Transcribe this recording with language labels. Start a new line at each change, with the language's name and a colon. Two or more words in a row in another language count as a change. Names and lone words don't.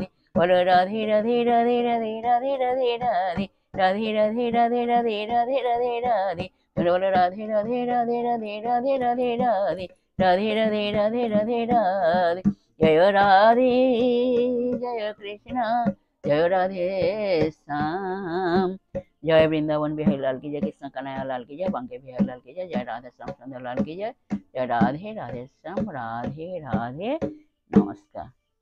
Bangla: বলো রাধে রাধে রাধে রাধে রাধে রাধে রাধে রাধে রাধে রাধে রাধে রাধে রাধে রাধে। তোমরা বলো রাধে রাধে রাধে রাধে রাধে রাধে রাধে রাধে রাধে রাধে রাধে রাধে। জয় রাধে জয় কৃষ্ণ जय राधे श्याम।
Hindi: जय वृंदावन बिहारी लाल की जय, कृष्ण कन्हैया लाल की जय, बांके बिहारी लाल की जय, जय राधे श्याम सुंदर लाल की जय। जय राधे राधे श्याम। राधे राधे नमस्कार।